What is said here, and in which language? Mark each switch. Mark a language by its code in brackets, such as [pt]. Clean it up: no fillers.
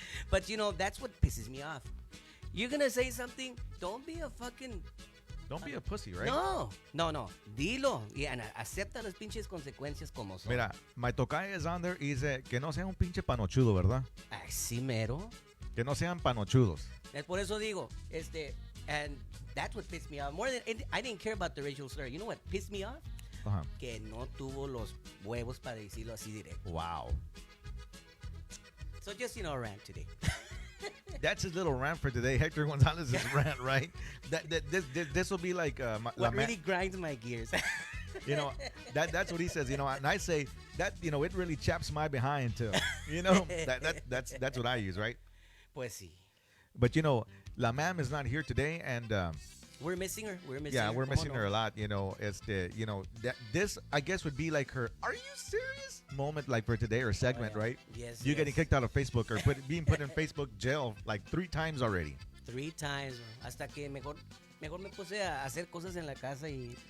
[en] But that's what pisses me off. You're gonna say something, don't be a pussy, right? No. [es] Dilo y acepta las pinches consecuencias como son. Mira, [en] my tocaya is on there [es] y dice que no sea un pinche panochudo, ¿verdad? Así mero. Que no sean panochudos. Es por eso digo, [en] and that's what pissed me off. More than I didn't care about the racial slur. You know what pissed me off? Uh-huh. [es] Que no tuvo los huevos para decirlo así directo. [en] Wow. So just, rant today. That's his little rant for today. Hector Gonzalez's rant, right? This will be like what really grinds my gears. That's what he says. And I say that it really chaps my behind too. That's what I use, right? [es] Pues sí. [en] But La Mam is not here today, and we're missing her. We're missing her a lot. This I guess would be like her "Are you serious?" moment, like for today or segment, right? Yes. You're getting kicked out of Facebook or being put in Facebook jail like 3 times already. 3 times, [es] hasta que mejor me puse a hacer cosas en la casa y.